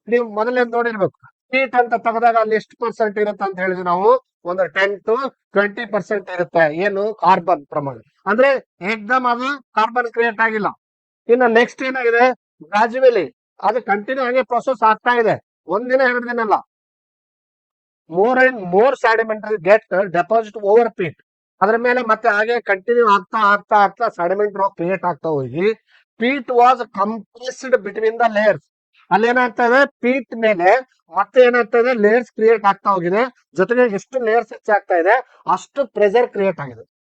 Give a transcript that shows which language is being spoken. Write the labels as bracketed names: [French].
[Kannada] ನೀವು ಮೊದಲೇ ನೋಡಿರ್ಬೇಕು, ಪೀಟ್ ಅಂತ ತೆಗೆದಾಗ ಅಲ್ಲಿ ಎಷ್ಟು ಪರ್ಸೆಂಟ್ ಇರುತ್ತೆ ಅಂತ ಹೇಳಿದ್ವಿ ನಾವು, ಒಂದು 10 to 20% ಇರುತ್ತೆ. ಏನು, ಕಾರ್ಬನ್ ಪ್ರಮಾಣ. ಅಂದ್ರೆ ಏಕ್ದಮ್ ಅದು ಕಾರ್ಬನ್ ಕ್ರಿಯೇಟ್ ಆಗಿಲ್ಲ. ಇನ್ನು ನೆಕ್ಸ್ಟ್ ಏನಾಗಿದೆ, ಗ್ರಾಜುವಲಿ ಅದು ಕಂಟಿನ್ಯೂ ಆಗಿ ಪ್ರೊಸೆಸ್ ಆಗ್ತಾ ಇದೆ. ಒಂದಿನ 2 ದಿನ ಅಲ್ಲ, [English] more and more sedimentary get deposit over peat. [Kannada] ಅದ್ರ ಮೇಲೆ ಮತ್ತೆ ಹಾಗೆ ಕಂಟಿನ್ಯೂ ಆಗ್ತಾ ಸೆಡಿಮೆಂಟ್ ರಾಕ್ ಕ್ರಿಯೇಟ್ ಆಗ್ತಾ ಹೋಗಿ [English] Peat was compressed between the layers. [Kannada] ಅಲ್ಲಿ ಏನಾಗ್ತಾ ಇದೆ, ಪೀಟ್ ಮೇಲೆ ಮತ್ತೆ ಏನಾಗ್ತಾ ಇದೆ, ಲೇಯರ್ಸ್ ಕ್ರಿಯೇಟ್ ಆಗ್ತಾ ಹೋಗಿದೆ. ಜೊತೆಗೆ ಎಷ್ಟು ಲೇಯರ್ಸ್ ಹೆಚ್ಚಾಗ್ತಾ ಇದೆ ಅಷ್ಟು ಪ್ರೆಷರ್ ಕ್ರಿಯೇಟ್ ಆಗಿದೆ.